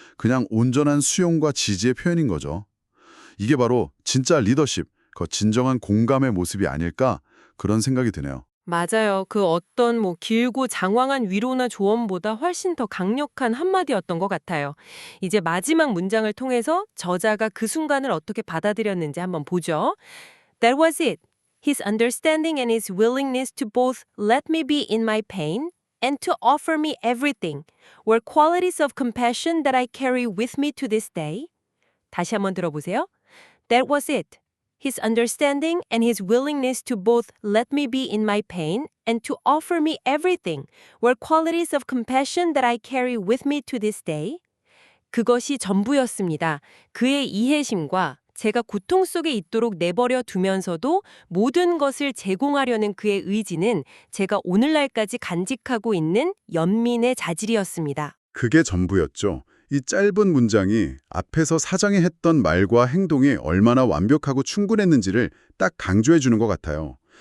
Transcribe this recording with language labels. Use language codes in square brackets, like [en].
[ko] 그냥 온전한 수용과 지지의 표현인 거죠. 이게 바로 진짜 리더십, 그 진정한 공감의 모습이 아닐까 그런 생각이 드네요. 맞아요. 그 어떤 길고 장황한 위로나 조언보다 훨씬 더 강력한 한마디였던 것 같아요. 이제 마지막 문장을 통해서 저자가 그 순간을 어떻게 받아들였는지 한번 보죠. [en] That was it. His understanding and his willingness to both let me be in my pain and to offer me everything were qualities of compassion that I carry with me to this day. [ko] 다시 한번 들어보세요. [en] That was it. His understanding and his willingness to both let me be in my pain and to offer me everything were qualities of compassion that I carry with me to this day. [ko] 그것이 전부였습니다. 그의 이해심과 제가 고통 속에 있도록 내버려 두면서도 모든 것을 제공하려는 그의 의지는 제가 오늘날까지 간직하고 있는 연민의 자질이었습니다. 그게 전부였죠. 이 짧은 문장이 앞에서 사장이 했던 말과 행동이 얼마나 완벽하고 충분했는지를 딱 강조해 주는 것 같아요.